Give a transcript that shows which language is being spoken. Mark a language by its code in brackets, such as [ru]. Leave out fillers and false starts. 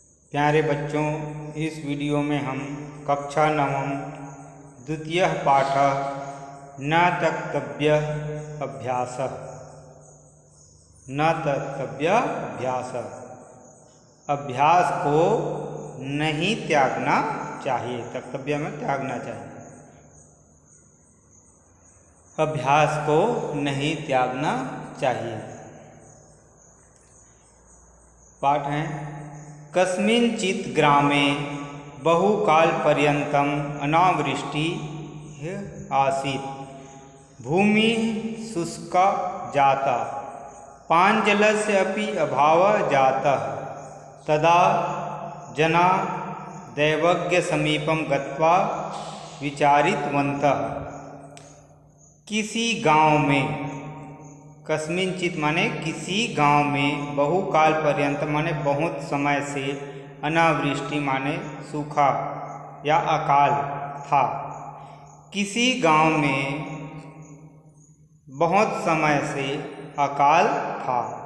[hi] प्यारे बच्चों, इस वीडियो में हम कक्षा नवम द्वितीय पाठ न तक्तव्य अभ्यास अभ्यास को नहीं त्यागना चाहिए। तक्तव्य में त्यागना चाहिए, अभ्यास को नहीं त्यागना चाहिए। [sa] पाठ है कस्मिंचित् ग्रामे बहुकाल पर्यन्तम् अनावृष्टिः आसीत्। भूमिः शुष्का जाता, पाञ्जलस्य अपि अभावः जातः। तदा जनाः दैवज्ञसमीपं गत्वा विचारितवन्तः। [hi] किसी गांव में, कस्मिंचित् माने किसी गांव में, [sa] बहुकाल पर्यंत [hi] माने बहुत समय से, अनावृष्टि माने सूखा या अकाल था। किसी गांव में बहुत समय से अकाल था।